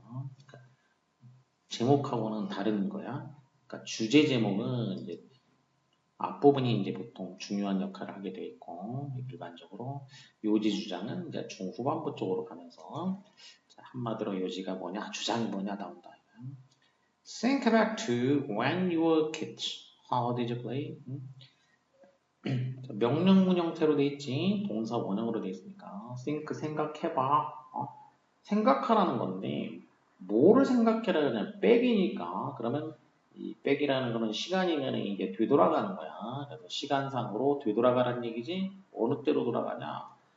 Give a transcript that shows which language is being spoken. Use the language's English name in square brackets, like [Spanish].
[Korean] 그러니까 제목하고는 다른 거야. 그러니까 주제 제목은 이제 앞부분이 이제 보통 중요한 역할을 하게 돼 있고 일반적으로 요지 주장은 이제 중후반부 쪽으로 가면서 자, 한마디로 요지가 뭐냐, 주장이 뭐냐 나온다. [English] Think back to when you were kids. [Korean] How did you play? 명령문 형태로 돼 있지. 동사 원형으로 돼 있으니까 think 생각해봐. 생각하라는 건데 뭐를 생각해라 그냥 백이니까 그러면 이 백이라는 거는 시간이면 이게 되돌아가는 거야. 그래서 시간상으로 되돌아가라는 얘기지. 어느 때로 돌아가냐.